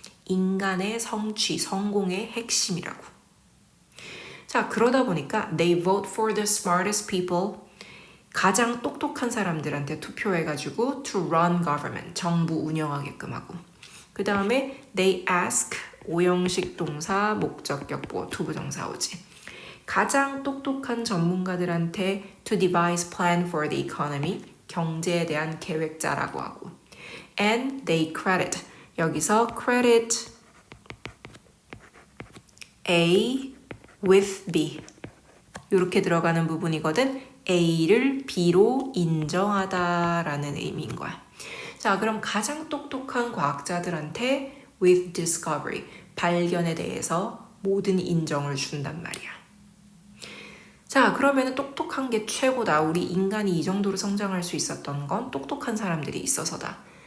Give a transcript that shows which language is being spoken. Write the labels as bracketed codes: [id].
[ko] 인간의 성취, 성공의 핵심이라고. 자, 그러다 보니까 [en] they vote for the smartest people, [ko] 가장 똑똑한 사람들한테 투표해가지고 [en] to run government, [ko] 정부 운영하게끔 하고. 그 다음에 [en] they ask, [ko] 오형식 동사, 목적격 보어, 투부정사 오지. 가장 똑똑한 전문가들한테 [en] to devise plan for the economy, [ko] 경제에 대한 계획자라고 하고. [en] And they credit, [ko] 여기서 [en] credit A with B [ko] 이렇게 들어가는 부분이거든. A를 B로 인정하다라는 의미인 거야. 자, 그럼 가장 똑똑한 과학자들한테 [en] with discovery, [ko] 발견에 대해서 모든 인정을 준단 말이야. 자, 그러면 똑똑한 게 최고다. 우리 인간이 이 정도로 성장할 수 있었던 건 똑똑한 사람들이 있어서다.